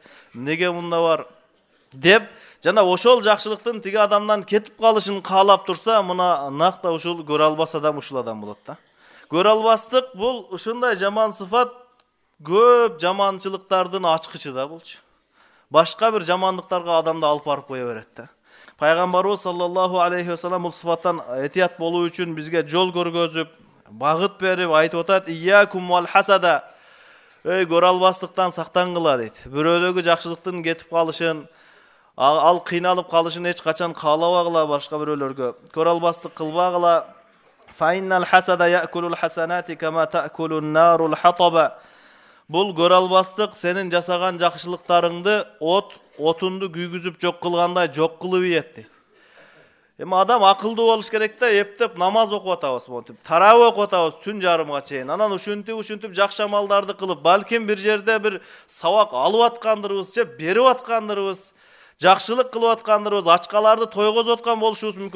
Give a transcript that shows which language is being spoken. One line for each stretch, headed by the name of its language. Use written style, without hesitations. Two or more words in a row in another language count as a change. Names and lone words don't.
Kyrgyz: Неге мында бар деп, жана ошол жакшылыктын тиги адамдан кетип калышын каалап турса, мына накта ушул көрө албас адам ушул адам болот да. Көрө албастык бул ушундай жаман сыфат, көп жаманчылыктардын ачкычы да булчу. Башка бир жамандыктарга адамды алып барып кое берет да. Пайгамбарыбыз
Arabic: صلى الله عليه وسلم
Kyrgyz: бул сыфаттан этият болуу үчүн бизге жол көргөзүп, багыт берип айтып атат:
Arabic: "إياكم والحسد".
Kyrgyz: Көрө албастыктан сактангыла дейт. Бирөөлөгү жакшылыктын кетип калышын, ал кыйналып калышын эч качан каалабагыла башка бирөөлөргө. Көрө албастык кылбагыла.
Arabic: فإن الحسد يأكل الحسنات كما تأكل النار الحطب.
Kyrgyz: Бул көрө албастык сенин жасаган жакшылыктарыңды отунду күйгүзүп жок кылгандай жок кылып ийет. Эми адам акылдуу болуш керек да, эптеп намаз окуп атабыз, монтип тарабы окуп атабыз түн жарымга чейин. Анан ушинтип жакшы амалдарды кылып, балким бир жерде бир сабак алып аткандырбыз, же берип аткандырбыз, жакшылык кылып аткандырбыз, ачкаларды тойгозуп аткан болушубуз мүмкүн.